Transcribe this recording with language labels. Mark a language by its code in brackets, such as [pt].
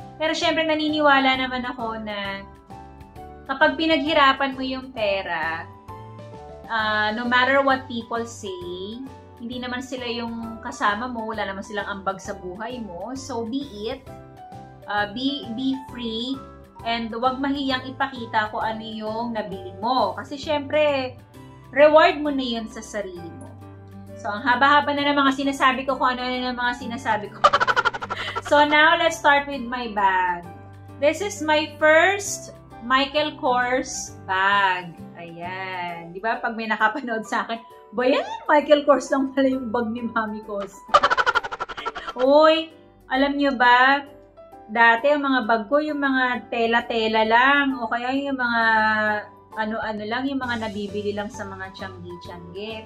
[tl] Pero syempre, naniniwala naman ako na kapag pinaghirapan mo yung pera, [en] no matter what people say, [tl] hindi naman sila yung kasama mo, wala naman silang ambag sa buhay mo. [en] So, be it. Be free. And [tl] huwag mahiyang ipakita kung ano yung nabili mo. Kasi syempre, reward mo na yun sa sarili mo. So, ang haba-haba na ng mga sinasabi ko kung ano na ng mga sinasabi ko. [en] So, now, let's start with my bag. This is my first Michael Kors bag. [tl] Ayan. Di ba? Pag may nakapanood sa akin, ba yan? Michael Kors lang pala yung bag ni Mami Costa. Uy, alam nyo ba? Dati, ang mga bag ko, yung mga tela-tela lang. O kaya yung mga ano-ano lang, yung mga nabibili lang sa mga tiyanggi-tiyanggi.